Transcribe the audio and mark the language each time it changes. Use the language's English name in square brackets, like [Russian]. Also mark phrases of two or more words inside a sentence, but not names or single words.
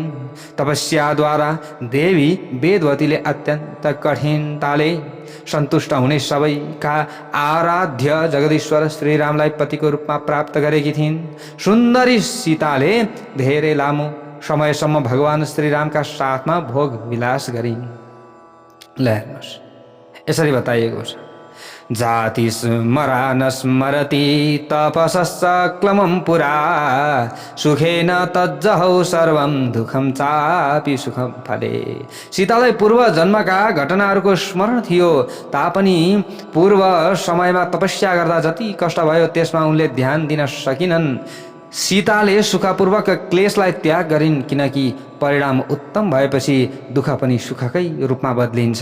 [Nepali] तपस्याद्वारा देवी वेदवतीले अत्यन्त कठिनताले सन्तुष्ट हुने सबैका आराध्य जगदीश्वर श्री रामलाई पतिको रूपमा प्राप्त गरेकी थिइन्। सुन्दरी सीताले धेरै लामो समयसम्म भगवान श्रीरामका साथमा भोग विलास गरिन्। ल हेर्नुहोस्, यसरी बताइएको छ। [Sanskrit] जाति स्मरा न स्मरति तपसश्च क्लमं पुरा सुखेन तज्जहौ सर्वं दुःखं चापि सुखं फले। [Nepali] सीतालाई पूर्व जन्मका घटनाहरूको स्मरण थियो तापनि पूर्व समयमा तपस्या गर्दा जति कष्ट भयो त्यसमा उनले ध्यान दिन सकिनन्। सीताले सुखपूर्वक क्लेशलाई त्याग गरिन् किनकि परिणाम उत्तम भएपछि दुःख पनि सुखकै रूपमा बदलिन्छ।